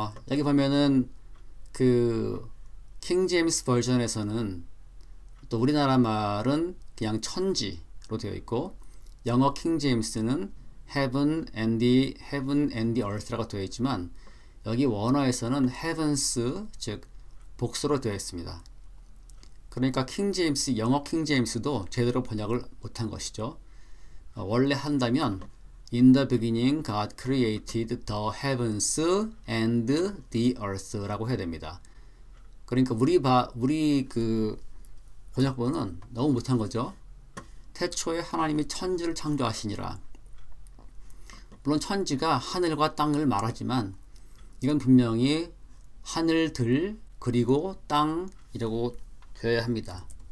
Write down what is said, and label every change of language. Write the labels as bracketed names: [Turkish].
[Korean] 여기 보면은 그 킹 제임스 버전에서는 또 우리나라 말은 그냥 천지로 되어 있고 영어 킹 제임스는 [English] heaven and the earth [Korean] 라고 되어 있지만 여기 원어에서는 heavens 즉 복수로 되어 있습니다. 그러니까 영어 킹 제임스도 제대로 번역을 못한 것이죠. 원래 한다면 [English] In the beginning God created the heavens and the earth [Korean] 라고 해야 됩니다. 그러니까 우리 그 번역본은 너무 못한 거죠. 태초에 하나님이 천지를 창조하시니라. 물론 천지가 하늘과 땅을 말하지만 이건 분명히 하늘들 그리고 땅이라고 되어야 합니다.